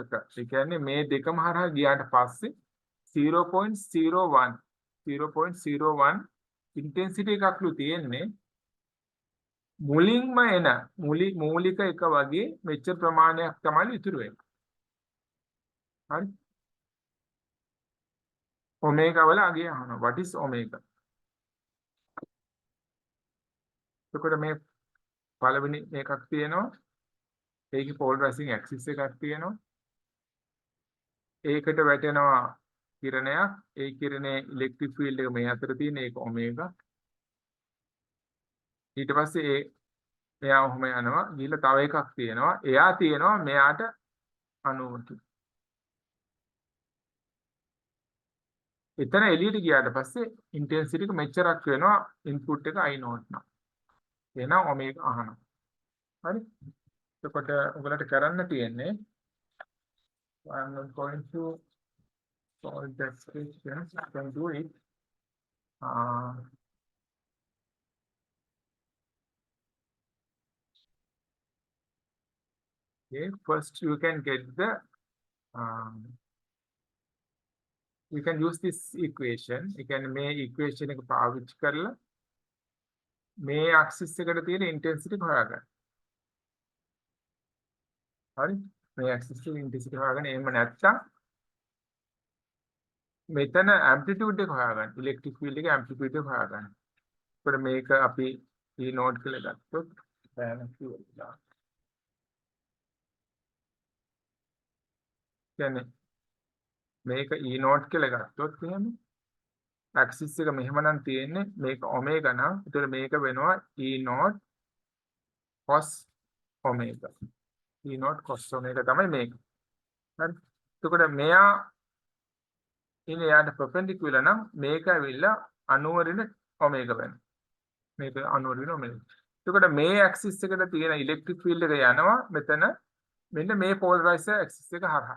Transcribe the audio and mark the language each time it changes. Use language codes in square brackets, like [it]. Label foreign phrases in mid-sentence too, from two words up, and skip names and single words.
[si] ඒ කියන්නේ මේ දෙකම හරහා ගියාට පස්සේ 0.01 intensity එකක්ලු තියෙන්නේ. මුලින්ම එන මූලික එක වගේ මෙච්චර ප්‍රමාණයක් තමයි ඉතුරු වෙන්නේ. හරි. ඔමේගා වල අගය අහනවා. [en] what is omega? [si] එතකොට මේ පළවෙනි එකක් තියෙනවා. ඒකේ [en] polarizing axis [si] එකක් තියෙනවා. ඒකට වැටෙනවා කිරණයක්. ඒ කිරණේ [en] electric field [si] එක මේ අතර තියෙන ඒක ඔමේගා. ඊට පස්සේ එයා ඔහම යනවා. ගිහලා තව එකක් තියෙනවා. එයා තියෙනවා මෙයාට 90. එතන එළියට ගියාට පස්සේ ඉන්ටෙන්සිටි එක මෙච්චරක් වෙනවා. ඉන්පුට් එක I නෝට් නම්. එහෙනම් ඔමේගා අහනවා. හරි. එතකොට ඔයගලට කරන්න තියෙන්නේ [en] I'm not going to solve that question. I can do it. Okay, first you can get the you can use this equation. You can [si] මේ equation එක පාවිච්චි කරලා මේ axis එකට තියෙන intensity හොයාගන්න. හරි. මේ axis එකේ intensity හොයාගන්න. එහෙම නැත්නම් මෙතන amplitude එක හොයාගන්න. [en] electric field [si] එකේ amplitude එක හොයාගන්න. ඒකට මේක අපි E node කියලා ගත්තොත් දැන් කියලා. කියන්නේ මේක E node කියලා ගත්තොත් එහෙම axis එක මෙහෙම නම් තියෙන්නේ මේක omega නම් ඒතර මේක වෙනවා E node cos omega. E node cos omega තමයි මේක. හරි. එතකොට මෙයා ඉන්නේ යාට perpendicular නම් මේක ඇවිල්ලා 90 වෙන omega වෙනවා. මේක 90 වෙන omega. එතකොට මේ ඇක්සිස් එකට තියෙන [en] electric field [si] එක යනවා මෙතන මෙන්න මේ [en] polarizer axis [si] එක හරහා.